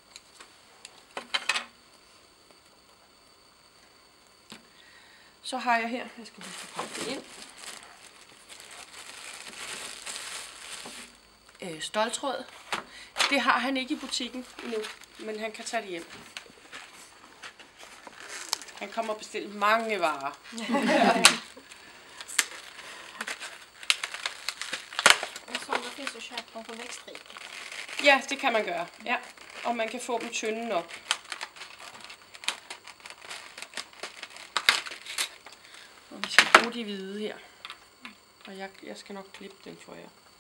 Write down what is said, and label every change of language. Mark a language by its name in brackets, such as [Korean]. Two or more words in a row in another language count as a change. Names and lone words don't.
[Danish] Så har jeg her, jeg skal lige pakke det ind. Ståltråd. Det har han ikke i butikken endnu, men han kan tage det hjem. Han kommer og bestille mange varer. [Swedish] Så det finns att köpa dem på Växtriket. [Danish] Ja, det kan man gøre. Ja. Og man kan få dem tynde nok. Og vi skal bruge de hvide her. Og jeg skal nok klippe dem for jer.